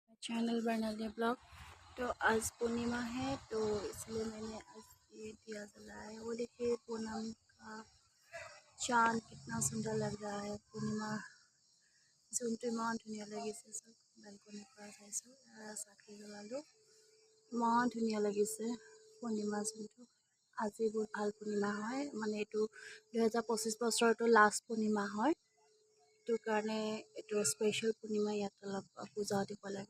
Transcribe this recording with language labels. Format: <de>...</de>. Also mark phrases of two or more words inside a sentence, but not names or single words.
<hi>चैनल बना लिया ब्लॉग। तो आज पूर्णिमा है तो इसलिए मैंने आज ये दिया जलाया है। वो देखिए पूनम का चांद कितना सुंदर लग रहा है।</hi> <as>पूर्णिमा जोनটো ইমান ধুনীয়া লাগিছে। সব বেলকনিৰ পৰা চাইছোঁ চাকি জ্বলালোঁ, ইমান ধুনীয়া লাগিছে পূৰ্ণিমা যোনটো। আজি বহুত ভাল পূৰ্ণিমা হয়, মানে এইটো 2025 বছৰটো লাষ্ট পূৰ্ণিমা হয়। সেইটো কাৰণে এইটো স্পেচিয়েল পূৰ্ণিমা, ইয়াত অলপ পূজা দিব লাগে।</as>